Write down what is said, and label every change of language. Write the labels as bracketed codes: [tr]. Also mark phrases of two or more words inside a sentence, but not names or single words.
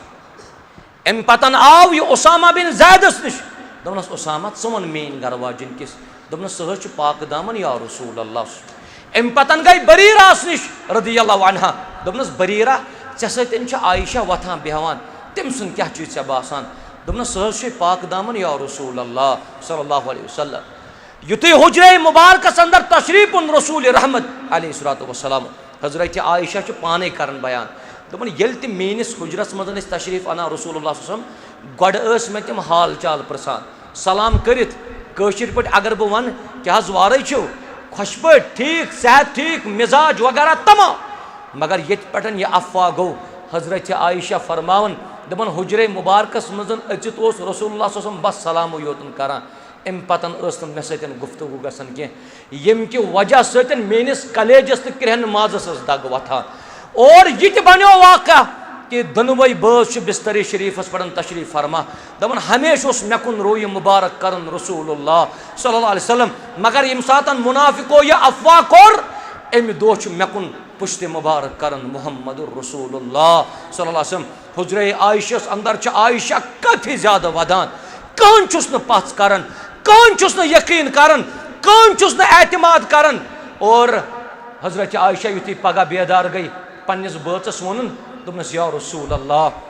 [ks] गसान अम पतन आव यह उसामा बिन ज़ैदस निश दोपनस उसामा वन मेन गरवाजन किस दोपनस सह पाक दामन [ar] يا رسول الله [ks] अम पतन गई बरीरा निश [ar] رضي الله عنها [ks] दोपनस बरीरा ऐ सतन आयशा वथान बेहवान तम सुन क्या चीज ऐ बासान दोपनस सह पाक दामन [ar] يا رسول الله صلى الله عليه وسلم [ks] युत हुजरे मुबारकस अंदर तशरीफ रसूल रहमत [ar] عليه الصلاة والسلام [ks] हजरत आयशा पाने करन बयान दोपन येल ते मेनिस हुजरस मजन तशरीफ अना [ar] رسول الله صلى الله عليه وسلم [ks] गड मे तम हाल चाल प्रसान सलाम करित कशिर पे अगर बह वन क्या वारे खुश पे ठीक सेहत ठीक मिजाज वगैरह तमाम मगर ये पे यह अफवाह गो हजरत आयशा फरमावन दपन हुजरे मुबारकस मजन अचित [ar] رسول الله صلى الله عليه وسلم [ks] बस सलाम योतन करान अम पतन मे सतन गुफ्तगू गसन कह यम कि वजह सतन मेनिस कलेजस तो क्रहन माजस दग वथान और यह बनो वाक़ा कि दोनवे बस बिस्तरी शरीफस पे तशरीफ फरमा दपन हमेश मे कुन रोय मुबारक करन [ar] رسول الله صلى الله عليه وسلم [ks] मगर यम सातन मुनाफिको यह अफवाह कोर अमि दोह मे कुन पुश्त मुबारक करन [ar] محمد رسول الله صلى الله عليه وسلم [ks] हुजरे आयशस अंदर आयशा कथि ज्यादा वदान कहन चुस न पच करन कहन चुस न यकीन करन कहन चुस न एतमाद करन और हजरत आयशा युति पगह बेदार गई पन्निस बचस वोनुन दोपनस [ar] يا رسول الله